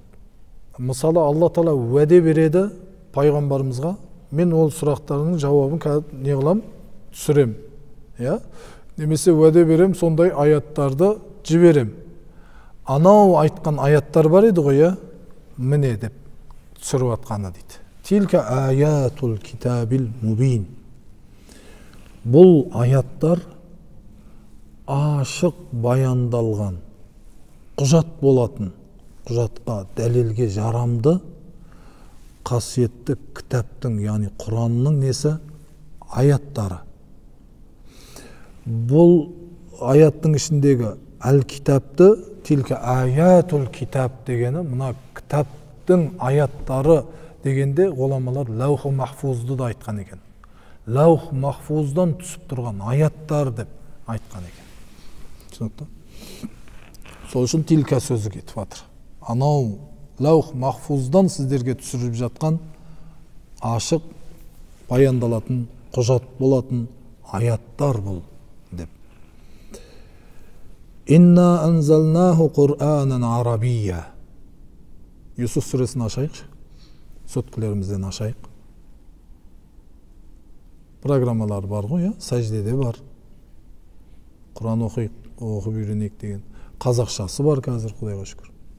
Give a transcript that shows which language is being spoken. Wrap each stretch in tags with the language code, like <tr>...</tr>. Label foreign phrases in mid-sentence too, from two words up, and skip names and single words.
<kk>Мысалы, Алла Тағала уәде береді пайғамбарымызға, мен ол сұрақтарының жауабын не қылам? Түсірем. Немесе уәде берем, сондай аяттарды жіберем. Анау айтқан аяттар бар еді ғой, міне деп түсіріп атқаны дейді.</kk> <ar>تلك آيات الكتاب المبين.</ar> <kk>Бұл аяттар ашық баяндалған құжат болатын, құжатқа дәлелге жарамды қасиетті кітаптың, яғни Құранның несі? Аяттары. Бұл аяттың ішіндегі әл-китапты,</kk> <ar>تلك آيات</ar> <kk>китап дегені, мына кітаптың аяттары дегенде ғұламалар лаух махфузды да айтқан екен. Лаух махфуздан түсіп тұрған аяттар деп айтқан екен. Түсінікті? Сол үшін тилка сөзі кетіп жатыр. Анау лаух махфуздан сіздерге түсіріп жатқан ашық баяндалатын, құжат болатын аяттар бұл деп.</kk> <ar>إنا أنزلناه قرآنا عربيا.</ar> <kk>Юсуф сүресін ашайықшы. Сөткілерімізден ашайық. Программалар бар ғой, сәждеде бар. Құран оқып үйренейік деген. Қазақшасы бар қазір, Құдайға шүкір.</kk>